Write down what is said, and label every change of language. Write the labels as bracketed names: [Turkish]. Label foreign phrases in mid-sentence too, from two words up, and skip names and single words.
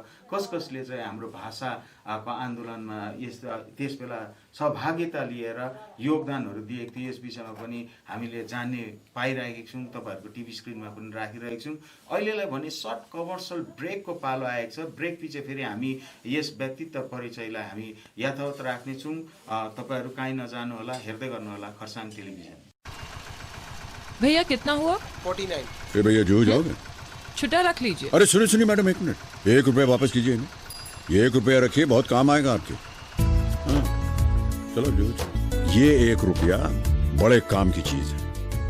[Nepali] कसले चाहिँ हाम्रो भाषाको आन्दोलनमा त्यस बेला सहभागिता लिएर योगदानहरू दिएको थियो यस विषयमा पनि हामीले जान्ने पाइरहेका छौँ। तपाईँहरूको टिभी स्क्रिनमा पनि राखिरहेको छौँ। अहिलेलाई भने [English] short commercial [Nepali] ब्रेकको पालो आएको छ। ब्रेक पछि फेरि हामी यस व्यक्तित्व परिचयलाई हामी यथावत राख्नेछौँ। तपाईँहरू कहीँ नजानुहोला, हेर्दै गर्नुहोला खरसाङ टेलिभिजन। [Hindi] भैया कितना हुआ? 49। फिर भैया जो जाओगे? छुट्टा रख लीजिए। अरे सुनिए मैडम, 1 मिनट, 1 रुपया वापस कीजिए ना। ये 1 रुपया रखिए, बहुत काम आएगा आपके। हाँ, चलो जो। ये 1 रुपया बड़े काम की चीज है।